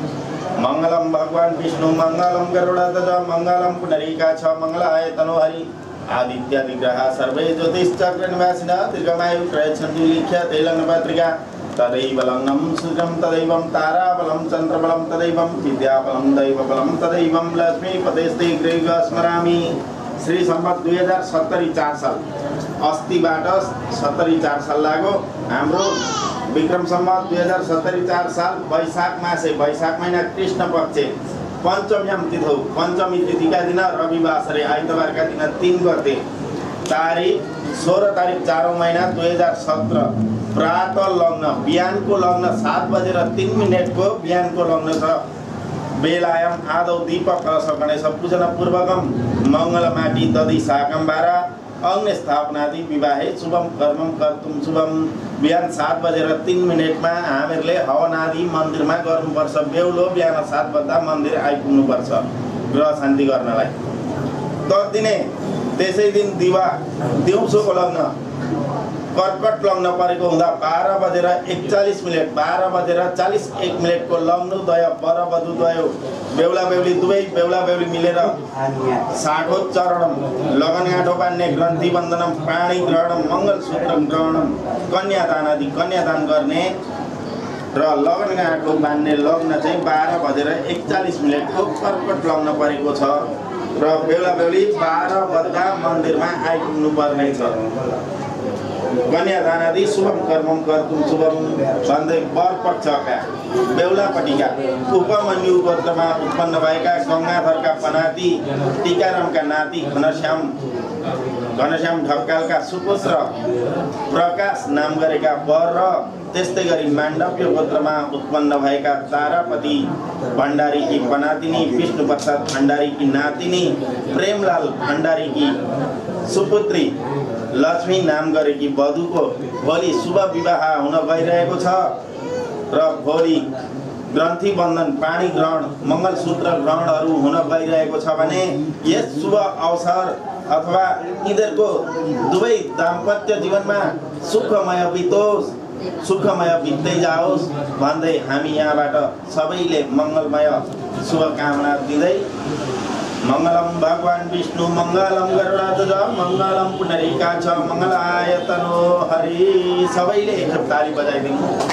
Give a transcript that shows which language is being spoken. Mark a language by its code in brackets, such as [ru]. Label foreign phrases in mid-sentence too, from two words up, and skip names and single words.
[sa] मंगलम भगवान विष्णु मंगलम गरुड़ध्वज मंगलम पुंडरीकाक्ष मंगलाय तनोहरि आदित्यादिग्रह सर्वे ज्योतिश्चक्र निवासिनः दीर्घमायु प्रयच्छन्ति लिख्य तैलग्नपत्रिका तदैव लग्नं सूत्रं तदैवं ताराबलं चन्द्रबलं तदैवं विद्याबलं दैवबलं तदैवं लक्ष्मीपतेस्ते गृह स्मरामि। [ne] श्री सम्वत 2070 4 साल अस्तिबाट 70 4 साल लाग्यो। हाम्रो विक्रम सम्वत 2070 4 साल वैशाख मासे वैशाख महिना [sa] कृष्ण पक्ष पञ्चम्याम तिथौ [ne] पञ्चमी तिथिका दिन रविवार आइतबारका दिन 3 गते तारिख 16 तारिख 4औं महिना 2017 प्रातः लग्न बिहानको लग्न 7:03 को बिहानको लग्न छ। [sa] बेलायाम आदौ दीपक कलश गणेश पूजन पूर्वकम मंगलमाटी दधि शाकम्बारा अग्नि स्थापनादि विवाहे शुभम कर्मम कर्तुम शुभम। [ne] बिहान 7:03 हामीहरूले हवन आदि मन्दिरमा गर्नुपर्छ। बेहुलो बिहान 7 बज्दा मन्दिर आइपुग्नुपर्छ ग्रह शान्ति गर्नलाई। तत्दिने त्यसै दिन दिउँसोको लग्न कर्कट लग्न परेको हुँदा 12:41 12:41 को लग्नोदय वरवधुद्वय बेहुला बेहुली दुवै बेहुला बेहुली मिलेर साठोच्चरणम लगनगाँठो बान्ने [sa] ग्रन्थि बन्धनम पाणी ग्रहणम मङ्गलसूत्र ग्रहणम [ne] कन्यादान आदि कन्यादान गर्ने र लगनगाँठो बान्ने लग्न चाहिँ 12:41 को कर्कट लग्न परेको छ र बेहुला बेहुली 12 बज्दा मन्दिरमा आइपुग्नु पर्ने छ। [sa] कन्यादान आदि शुभम कर्मम कर्तुम शुभम [ne] भन्दै वर पक्षका बेहुलापट्टिका उपमन्यु गोत्रमा उत्पन्न भएका गङ्गाधरका पनाती टीकारामका नाति घनश्याम ढकालका सुपुत्र प्रकाश नाम गरेका वर र त्यस्तै गरी माण्डव्य गोत्रमा उत्पन्न भएका तारापति भण्डारीकी पनातिनी विष्णुप्रसाद भण्डारीकी नातिनी प्रेमलाल भण्डारीकी सुपुत्री लक्ष्मी नाम गरेकी वधुको भोलि शुभ विवाह हुन गइरहेको छ र भोलि ग्रन्थि बन्धन पाणी ग्रहण मङ्गलसूत्र ग्रहणहरू हुन गइरहेको छ भने यस शुभ अवसर अथवा यिनीहरूको दुवै दाम्पत्य जीवनमा सुखमय बितोस् सुखमय बित्दै जाओस् भन्दै हामी यहाँबाट सबैले मङ्गलमय शुभकामना दिँदै [sa] मंगलम भगवान विष्णु मंगलम गरुड़ध्वज मंगलम पुंडरीकाक्ष मंगलाय तनोहरि। [ne] सबैले एकखेप ताली बजाइदिनु।